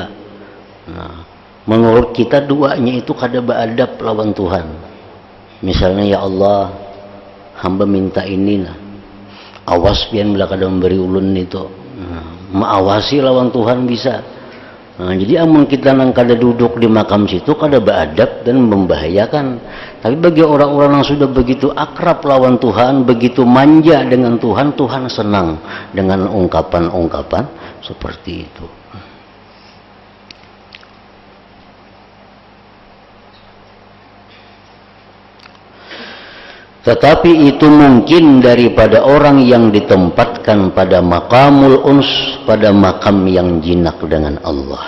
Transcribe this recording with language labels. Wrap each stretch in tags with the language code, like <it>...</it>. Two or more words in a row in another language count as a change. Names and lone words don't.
<bjn>Nah, menurut kita doanya itu kada beadab lawan Tuhan. Misalnya, ya Allah, hamba minta ini lah, awas pian bila kada memberi ulun itu. Nah, maawasi lawan Tuhan bisa. Nah, jadi amun kita nang kada duduk di makam situ kada beadab dan membahayakan.</bjn> <id>Tapi bagi orang-orang yang sudah begitu akrab lawan Tuhan, begitu manja dengan Tuhan, Tuhan senang dengan ungkapan-ungkapan seperti itu. Tetapi itu mungkin daripada orang yang ditempatkan pada</id> <ar>مقام الأنس,</ar> <id>pada makam yang jinak dengan Allah.</id>